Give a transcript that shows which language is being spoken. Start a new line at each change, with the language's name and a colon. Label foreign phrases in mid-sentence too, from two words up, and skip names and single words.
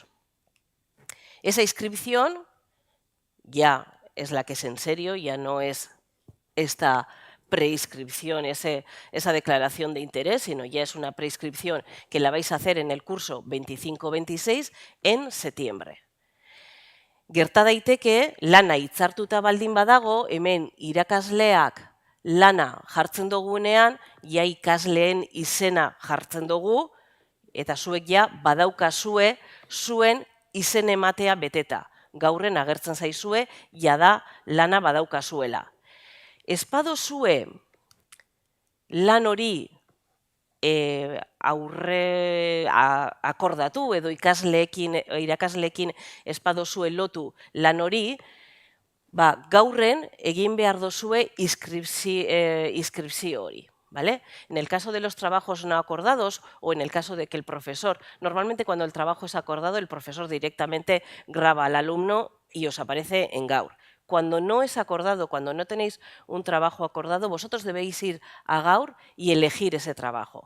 Spanish: Esa inscripción ya es la que es en serio, ya no es esta preinscripción, esa declaración de interés, sino ya es una preinscripción que la vais a hacer en el curso 25-26 en septiembre.
Basque: Gerta daiteke, lana hitzartuta baldin badago, hemen irakasleak lana jartzen dugunean, ja ikasleen izena jartzen dugu, eta zuek ja badaukazue zuen izen ematea beteta. Gaurren agertzen zaizue, jada lana badaukazuela. Ez badozue lan hori akordatu edo irakasleekin ez badozue lotu lan hori, gaurren egin behar dozue inskripzio hori.
Spanish: ¿Vale? En el caso de los trabajos no acordados o en el caso de que el profesor, normalmente cuando el trabajo es acordado, el profesor directamente graba al alumno y os aparece en Gaur. Cuando no es acordado, cuando no tenéis un trabajo acordado, vosotros debéis ir a Gaur y elegir ese trabajo.